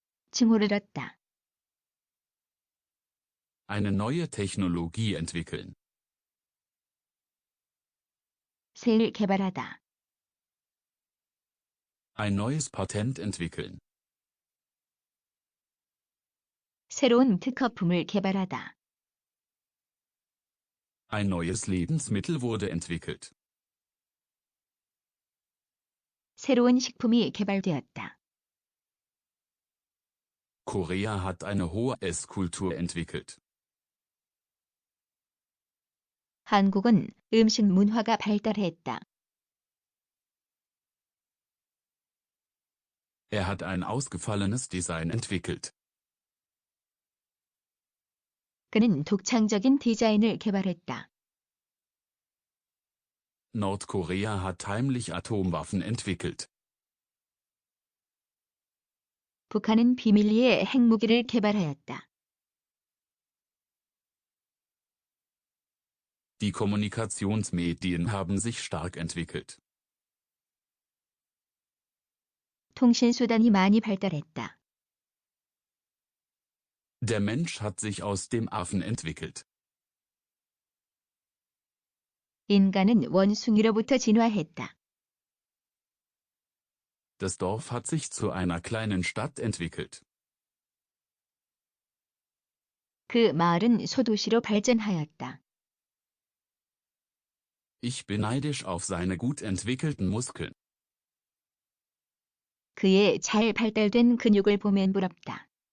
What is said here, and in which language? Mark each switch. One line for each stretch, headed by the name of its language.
Korean: 칭호를 얻다.
German: Eine neue Technologie entwickeln.
Korean: 새를 개발하다.
German: Ein neues Patent entwickeln.
Korean: 새로운 특허품을 개발하다.
German: Ein neues Lebensmittel wurde entwickelt.
Korean: 새로운 식품이 개발되었다.
German: Korea hat eine hohe Esskultur entwickelt.
Korean: 한국은 음식 문화가 발달했다.
German: Er hat ein ausgefallenes Design entwickelt.
Korean: 그는 독창적인 디자인을 개발했다.
German: Nordkorea hat heimlich Atomwaffen entwickelt.
Korean: 북한은 비밀리에 핵무기를 개발하였다.
German: Die Kommunikationsmedien haben sich stark entwickelt.
Korean: 통신수단이 많이 발달했다.
German: Der Mensch hat sich aus dem Affen entwickelt.
Korean: 인간은 원숭이로부터 진화했다.
German: Das Dorf hat sich zu einer kleinen Stadt entwickelt.
Korean: 그 마을은 소도시로 발전하였다.
German: Ich bin neidisch auf seine gut entwickelten Muskeln.
Korean: 그의 잘 발달된 근육을 보면 부럽다.